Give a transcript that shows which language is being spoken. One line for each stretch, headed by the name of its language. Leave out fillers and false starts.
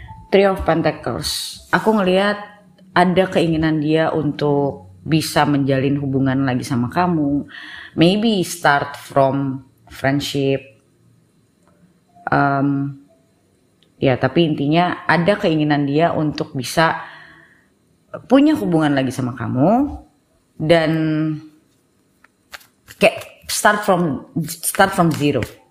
Indonesian: Three of Pentacles. Aku ngelihat ada keinginan dia untuk bisa menjalin hubungan lagi sama kamu.
English: Maybe start from friendship.
Indonesian: Ya, tapi intinya ada keinginan dia untuk bisa punya hubungan lagi sama kamu dan kayak
English: start from zero.